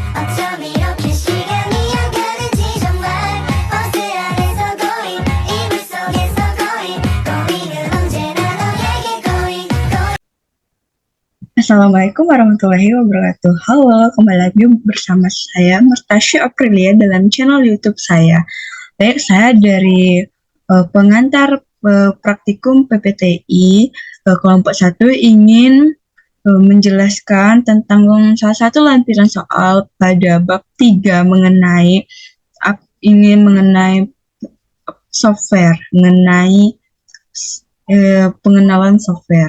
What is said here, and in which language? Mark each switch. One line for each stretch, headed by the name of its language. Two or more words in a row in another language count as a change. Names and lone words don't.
Korean: 어쩜 이렇게 시간이 안 가는지 정말 버스 안에서 고인 이불 속에서 고인은 언제나 너에게 고인.
Arabic: السلام عليكم ورحمة الله وبركاته.
Indonesian: Halo, kembali lagi bersama saya Mertasya Aprilia dalam channel YouTube saya. Baik, saya dari pengantar praktikum PPTI kelompok 1 ingin menjelaskan tentang salah satu lampiran soal pada bab 3 mengenai software, mengenai pengenalan software.